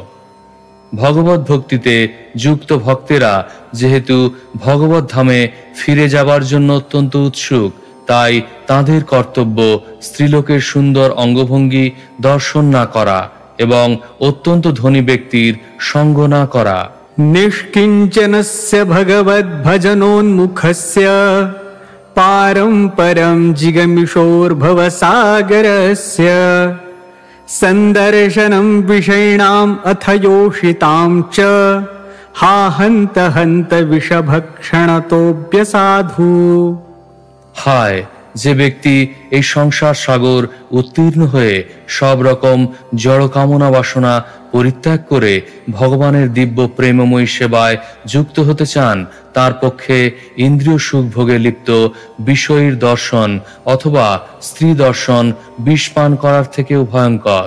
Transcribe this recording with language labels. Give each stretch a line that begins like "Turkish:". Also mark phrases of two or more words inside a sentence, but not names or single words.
Bangla: ভগবত ভক্তিতে যুক্ত ভক্তেরা যেহেতু ভগবত ধামে ফিরে যাবার জন্য অত্যন্ত উৎসুক, তাই তাদের কর্তব্য স্ত্রীলোকের সুন্দর অঙ্গভঙ্গি দর্শন না করা এবং অত্যন্ত ধনী ব্যক্তির সঙ্গ না করা।
Sanskrit: নিষ্কিঞ্চনস্য ভগবদ ভজনোন্মুখস্য পারম পরম জিগমিশোর্ভবসাগরস্য সন্দর্শনম বিষয়ণাম অথ योषितां च हा हन्त हन्त विषभक्षणतोऽप्यसाधु।
Bangla: হায়, যে ব্যক্তি এই সংসার সাগর উত্তীর্ণ হয়ে সব রকম জড় কামনা বাসনা পরিত্যাগ করে ভগবানের দিব্য প্রেমময়ী সেবায় যুক্ত হতে চান, তার পক্ষে ইন্দ্রিয় সুখ ভোগে লিপ্ত বিষয়ীর দর্শন অথবা স্ত্রী দর্শন বিষ পান করার থেকেও ভয়ঙ্কর।